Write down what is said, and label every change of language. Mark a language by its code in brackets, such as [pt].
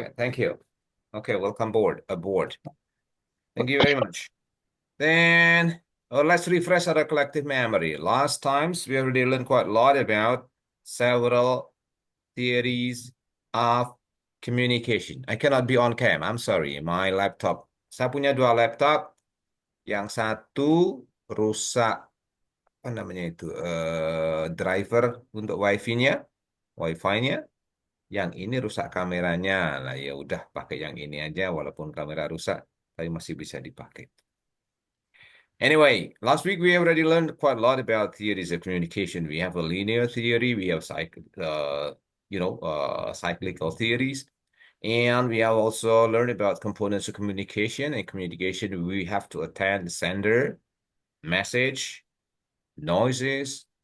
[en] right. Thank you. Okay, welcome aboard. Thank you very much. Then let's refresh our collective memory. Last times we already learned quite a lot about several theories of communication. I cannot be on cam. I'm sorry. My laptop. [id] Saya punya dua laptop. Yang satu rusak apa namanya itu driver untuk wifi-nya, wifi-nya. Yang ini rusak kameranya. Lah ya udah pakai yang ini aja walaupun kamera rusak, tapi masih bisa dipakai. [en] Anyway, last week we already learned quite a lot about theories of communication. We have a linear theory, we have cyclical theories, and we have also learned about components of communication. In communication, we have to attend the sender, message, noises.